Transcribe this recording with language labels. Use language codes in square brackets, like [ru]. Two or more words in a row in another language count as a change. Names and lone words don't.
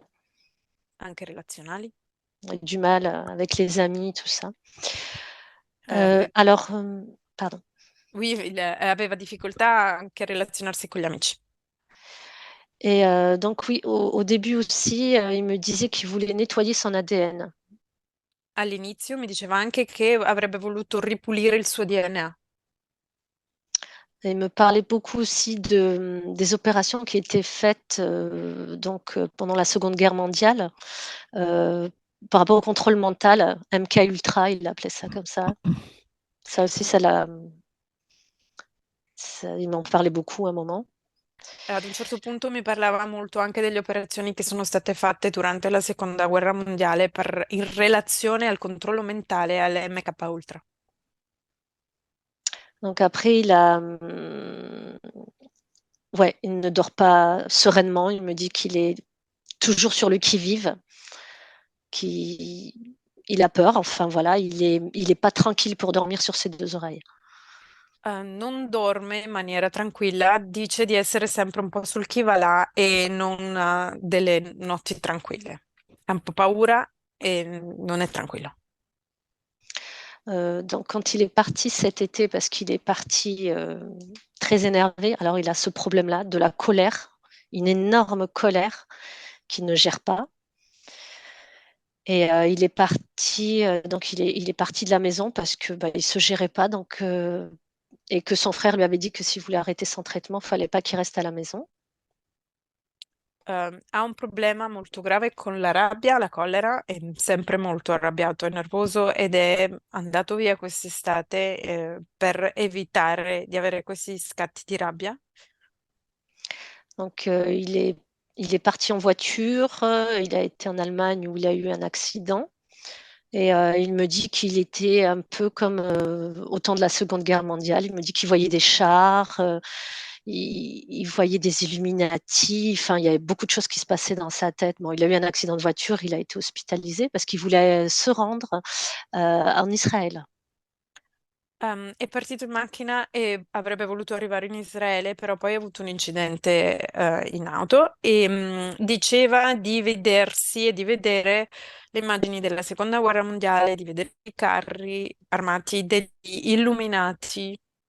[it] anche relazionali. [fr] du mal, avec les amis, tout ça. Eh, Alors, pardon. [it] lui aveva difficoltà anche a relazionarsi con gli amici. [fr] Et donc oui, au début aussi, il me disait qu'il voulait nettoyer son ADN. [it] All'inizio mi diceva anche che avrebbe voluto ripulire il suo DNA. [fr] Et il me parlait beaucoup aussi des opérations qui étaient faites pendant la Seconde Guerre mondiale euh, par rapport au contrôle mental, MK Ultra, il appelait ça comme ça. Ça aussi, il m'en parlait beaucoup à un moment. [it] Ad un certo punto mi parlava molto anche delle operazioni che sono state fatte durante la Seconda Guerra Mondiale in relazione al controllo mentale e alle MK Ultra. [fr] Donc après, ouais, il ne dort pas sereinement. Il me dit qu'il est toujours sur le qui-vive, qu'il il a peur. Enfin voilà, il est pas tranquille pour dormir sur ses 2 oreilles. [it] Non dorme in maniera tranquilla, dice di essere sempre un po' sul chi va là e non ha delle notti tranquille. Ha un po' paura e non è tranquillo. [fr] Donc quand il est parti cet été, parce qu'il est parti très énervé, alors il a ce problème-là, de la colère, une énorme colère qu'il ne gère pas. Et il est parti, donc il est parti de la maison parce que bah, il se gérait pas, donc et que son frère lui avait dit que s'il voulait arrêter son traitement, fallait pas qu'il reste à la maison. [it] Ha un problema molto grave con la rabbia, la collera, è sempre molto arrabbiato e nervoso ed è andato via quest'estate, per evitare di avere questi scatti di rabbia. [fr] Donc il est parti en voiture, il a été en Allemagne où il a eu un accident Et il me dit qu'il était un peu comme au temps de la Seconde Guerre mondiale. Il me dit qu'il voyait des chars, il voyait des Illuminati. Enfin, il y avait beaucoup de choses qui se passaient dans sa tête. Bon, il a eu un accident de voiture, il a été hospitalisé parce qu'il voulait se rendre en Israël. [it] È partito in macchina e avrebbe voluto arrivare in Israele, però poi ha avuto un incidente in auto e diceva di vedersi e di vedere le immagini della Seconda Guerra Mondiale, di vedere i carri armati degli illuminati.